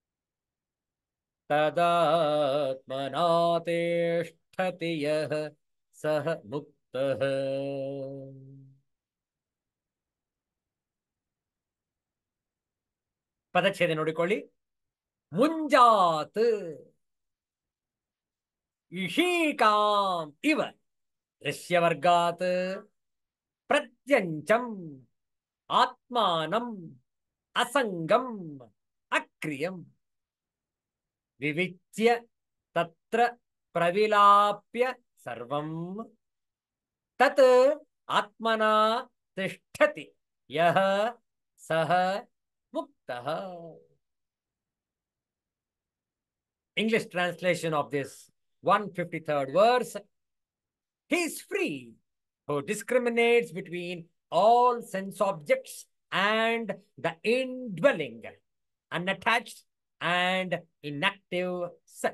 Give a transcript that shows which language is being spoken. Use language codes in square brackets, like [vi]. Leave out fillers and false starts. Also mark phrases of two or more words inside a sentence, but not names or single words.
[sa] ತದಾತ್ಮನಾ ತಿಷ್ಠತಿ ಯಃ ಸಹ ಮುಕ್ತಃ. [kn] ಪದಚ್ಛೇದ ನೋಡಿಕೊಳ್ಳಿ. [sa] ಮುಂಜಾತ್ ಇಷೀಕಾಂ ಇವ ದೃಶ್ಯವರ್ಗಾತ್ ಪ್ರತ್ಯಂಚಂ ಆತ್ಮಾನಂ ಅಸಂಗಂ ಅಕ್ರಿಯಂ ವಿವಿಚ್ಯ ತತ್ರ ಪ್ರವಿಲಾಪ್ಯ ಸರ್ವಂ ತತ್ ಆತ್ಮನಾ ತಿಷ್ಠತಿ ಯಹ ಸಹ ಮುಕ್ತಃ. [en] English translation of this 153rd verse: He is free who discriminates between all sense objects and the indwelling, unattached and inactive self.